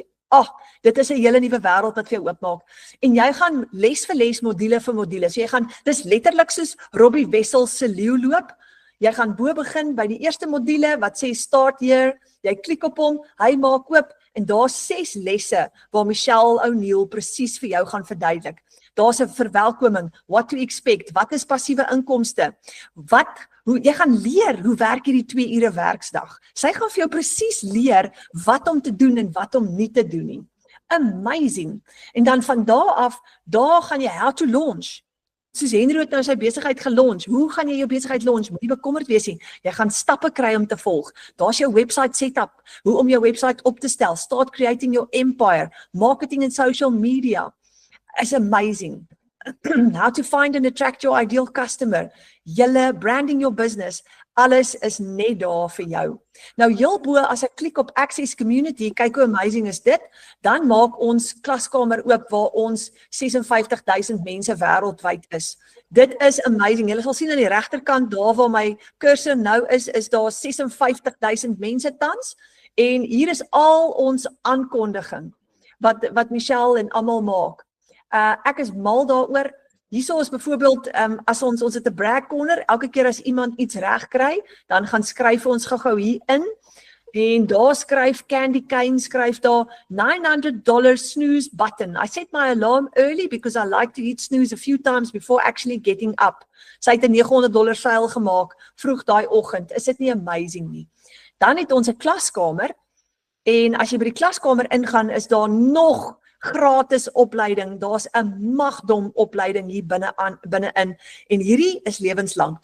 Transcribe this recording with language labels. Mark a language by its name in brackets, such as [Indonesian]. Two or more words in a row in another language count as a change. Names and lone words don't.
[Afrikaans] Dit is 'n hele nuwe wêreld wat vir jou oopmaak. En jy gaan les vir les, module vir module. So jy gaan, dis letterlik soos Robbie Wessels se leeuloop. Jy gaan bo begin by die eerste module wat sê [English] start here. [Afrikaans] Jy klik op hom, hy maak oop en daar's 6 lesse waar Michelle O'Neil presies vir jou gaan verduidelik. Daar's 'n verwelkoming, [English] what to expect, [Afrikaans] wat is passiewe inkomste? Jy gaan leer hoe werk hierdie 2 ure werksdag. Sy gaan vir jou presies leer wat om te doen en wat om nie te doen nie. Amazing. En dan van daar af, daar gaan jy [English] how to launch. [Afrikaans] Soos Henry het nou sy besigheid gelunch. Hoe gaan jy jou besigheid launch? Moenie bekommerd wees nie. Jy gaan stappe kry om te volg. Daar's jou [English] website setup, [Afrikaans] hoe om jou website op te stel. [English] Start creating your empire. Marketing and social media is amazing. How to find and attract your ideal customer. Julle branding your business. [Afrikaans] Alles is net daar vir jou. Nou heel bo as ek klik op Access Community, kyk hoe amazing is dit, dan maak ons klaskamer oop waar ons 56,000 mense wêreldwyd is. Dit is amazing. Julle sal sien aan die regterkant daar waar my cursor nou is daar 56,000 mense tans en hier is al ons aankondiging wat Michelle en almal maak. Ek is mal daaroor. Hierso is byvoorbeeld as ons het 'n [English] brag corner, [Afrikaans] elke keer as iemand iets reg kry, dan gaan skryf ons gou-gou hier in en daar skryf Candy Cane skryf daar $900 [English] snooze button. I set my alarm early because I like to hit snooze a few times before actually getting up. [Afrikaans] Sy het 'n $900 seil gemaak vroeg daai oggend. Is dit nie amazing nie? Dan het ons 'n klaskamer en as jy by die klaskamer ingaan, is daar nog gratis opleiding, daar's 'n magdom opleiding hier binne-in en hierdie is lewenslank.